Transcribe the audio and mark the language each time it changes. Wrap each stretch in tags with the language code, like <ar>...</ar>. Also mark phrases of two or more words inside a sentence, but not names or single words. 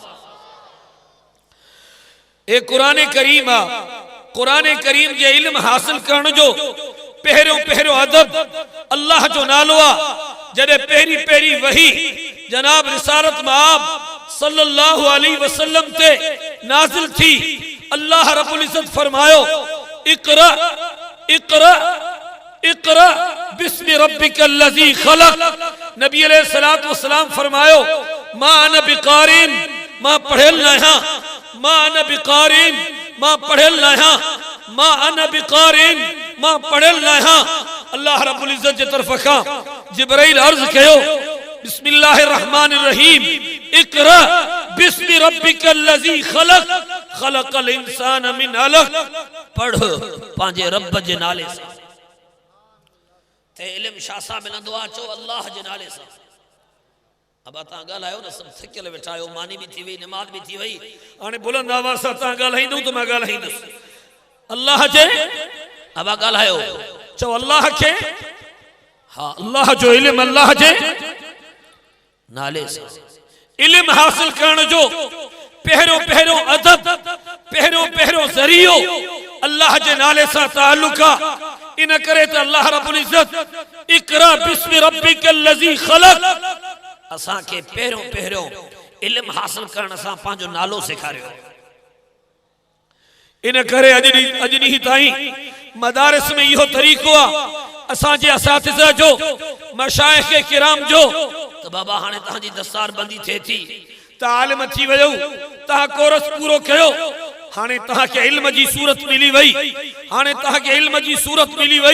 <sd>ए कुरान करीम आ, कुरान करीम जे इल्म हासिल करण जो पहिरियों पहिरियों अदब अल्लाह जो नालो आ। जॾहिं पहिरीं पहिरीं वही जनाब रिसालत माब</sd> <ar>صلى الله عليه وسلم</ar> <sd>ते नाज़िल थी,</sd> <ar>الله رب العزة</ar> <sd>फरमायो</sd> <ar>اقرأ اقرأ اقرأ باسم ربك الذي خلق.</ar> <sd>नबी</sd> <ar>عليه الصلاة والسلام</ar> <sd>फरमायो मां</sd> <ar>أنا بقارئ,</ar> <sd>मां पढ़ियल न आहियां, मां</sd> <ar>أنا بقارئ,</ar> <sd>मां पढ़ियल न आहियां, मां</sd> <ar>أنا بقارئ,</ar> <sd>मां पढ़ियल न आहियां।</sd> <ar>الله رب العزة</ar> <sd>जे तरफ़ खां जिब्राइल अर्ज़ कयो</sd> <ar>بسم الله الرحمن الرحيم اقرأ باسم ربك الذي خلق خلق الإنسان من علق.</ar> <sd>पढ़ पांजे रब जे नाले सां। ते इल्म छा सां मिलंदो आहे? चो अल्लाह जे नाले सां। अब तव्हां ॻाल्हायो न, सब थिकियल वेठा आहियो, मानी भी थी वई, नमाज़ भी थी वई, हाणे बुलंद आवाज़ सां तव्हां ॻाल्हाईंदो त मां ॻाल्हाईंदुसि। अल्लाह जे अब ॻाल्हायो, चो अल्लाह के, हाँ अल्लाह जो इल्म अल्लाह जे नाले से। इल्म हासिल करण जो पहिरियों पहिरियों अदब, पहिरियों पहिरियों ज़रियो अल्लाह जे नाले सां ताल्लुक़ आ। इन करे त</sd> <ar>الله رب العزة اقرأ باسم ربك الذي خلق</ar> <sd>असां के पहिरियों पहिरियों इल्म हासिल करण सां पंहिंजो नालो सेखारियो। इन करे अॼु ॾींहुं ताईं मदारिस में इहो तरीक़ो आ असांजे असातिज़ा जो, मशाइख़ किराम जो, तो बाबा हाणे तव्हांजी दस्तार बंदी थिए थी, तव्हां आलिम थी वियो, तव्हां कोर्स पूरो कयो, हाणे तव्हांखे इल्म जी सूरत मिली वई, हाणे तव्हांखे इल्म जी सूरत मिली वई।</sd>